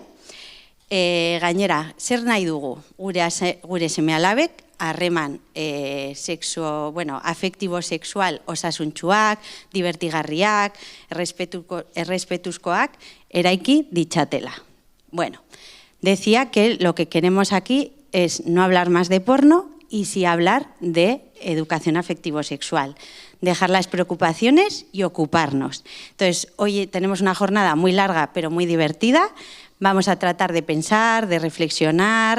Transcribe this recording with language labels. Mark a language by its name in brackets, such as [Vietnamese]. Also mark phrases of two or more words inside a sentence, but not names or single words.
[Basque] Gainera, zer nahi dugu gure seme-alabek, harreman afektibo-sexual osasuntsuak, divertigarriak, errespetuzkoak eraiki ditzatela. [Spanish] Bueno, decía que lo que queremos aquí es no hablar más de porno y sí hablar de educación afectivo-sexual, dejar las preocupaciones y ocuparnos. Entonces, hoy tenemos una jornada muy larga pero muy divertida. Vamos a tratar de pensar, de reflexionar.